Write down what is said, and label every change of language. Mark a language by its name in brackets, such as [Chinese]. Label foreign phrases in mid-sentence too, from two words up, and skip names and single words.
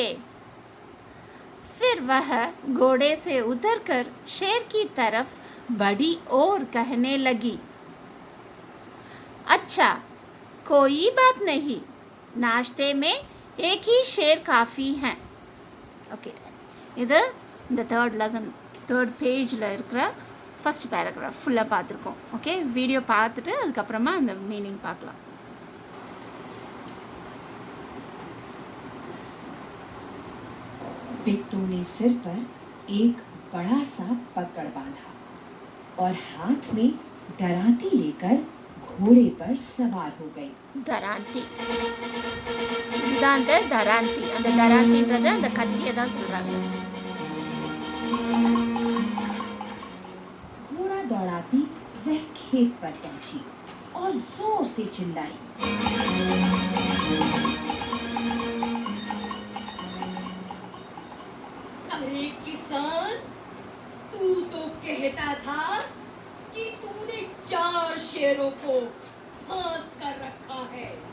[Hindi] फिर वह घोड़े से उतरकर शेर की तरफ बढ़ी और कहने लगी, अच्छा, कोई बात नहीं, नाश्ते में एक ही शेर काफ़ी है. [Tamil] ஓகே, இது இந்த 3rd லெசன் 3rd பேஜில் இருக்கிற [English] first paragraph [Tamil] ஃபுல்லாக பார்த்துருக்கோம். ஓகே, வீடியோ பார்த்துட்டு அதுக்கப்புறமா அந்த மீனிங் பார்க்கலாம். [Hindi] बिट्टू ने सिर पर एक बड़ा सा पकड़ बांधा और हाथ में दरांती लेकर घोड़े पर सवार हो गई. [Tamil] தராந்தி, இதுதான் அந்த தராந்தி. அந்த தராந்தின்றது அந்த கத்தியை தான் சொல்கிறாங்க. [Hindi] घोड़ा दौड़ाती वह खेत पर पहुंची और जोर से चिल्लाई, अरे किसान, तू तो कहता था कि तूने 4 शेरों को फांस कर रखा है.